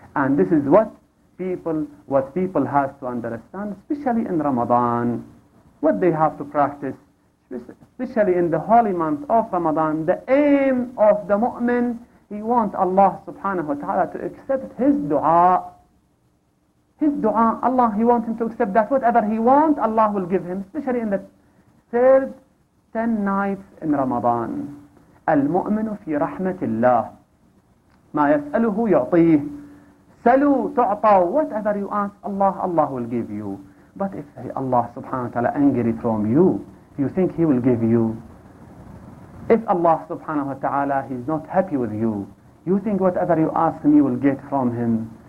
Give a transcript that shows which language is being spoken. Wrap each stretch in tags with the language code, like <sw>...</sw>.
<en>And this is what people have to understand, especially in Ramadan, what they have to practice, especially in the holy month of Ramadan. The aim of the mu'min, he wants Allah subhanahu wa ta'ala to accept his dua. His dua, Allah, he wants him to accept that whatever he wants, Allah will give him, especially in the third 10 nights in Ramadan.</en> <ar>المؤمن في رحمة الله ما يسأله يعطيه. سلوا تعطوا,</ar> <en>whatever you ask Allah, Allah will give you. But if Allah subhanahu wa ta'ala angry from you, you think he will give you? If Allah subhanahu wa ta'ala, he's not happy with you, you think whatever you ask him, you will get from him?</en>